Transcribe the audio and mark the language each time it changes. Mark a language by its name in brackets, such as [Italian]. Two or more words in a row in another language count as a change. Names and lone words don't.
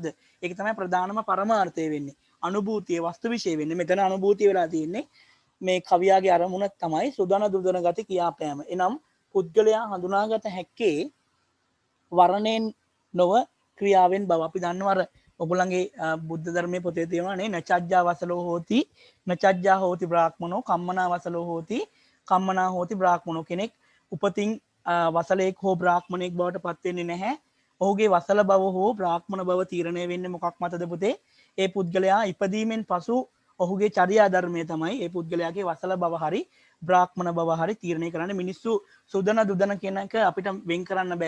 [Sinhala] ඒක තමයි ප්‍රධානම පරමාර්ථය වෙන්නේ. අනුභූතිය වස්තු විශේෂ වෙන්නේ. මෙතන අනුභූතිය වෙලා තියෙන්නේ මේ කවියාගේ අරමුණ තමයි සුදන දුදන ගති කියා පෑම. එනම් පුද්ගලයා හඳුනාගත හැක්කේ වර්ණයෙන් නොව ක්‍රියාවෙන් බව. අපි දන්නවා අර ඔගොල්ලන්ගේ බුද්ධ ධර්මයේ පොතේ තියෙනවානේ [Pali] නචජ්ජා වසලෝ හෝති නචජ්ජා හෝති බ්‍රාහ්මනෝ කම්මනා වසලෝ හෝති කම්මනා හෝති බ්‍රාහ්මනෝ. [Sinhala] කෙනෙක් උපතින් වසලෙක් හෝ බ්‍රාහ්මණයෙක් බවට පත් වෙන්නේ නැහැ. ඔහුගේ වසල බව හෝ බ්‍රාහ්මණ බව තීරණය වෙන්නේ මොකක් මතද පුතේ? ඒ පුද්ගලයා ඉපදීමෙන් පසු ඔහුගේ චර්යා ධර්මය තමයි ඒ පුද්ගලයාගේ වසල බව හරි බ්‍රාහ්මණ බව හරි තීරණය කරන්න. මිනිස්සු සුදන දුදන කියන එක අපිට වෙන් කරන්න බෑ.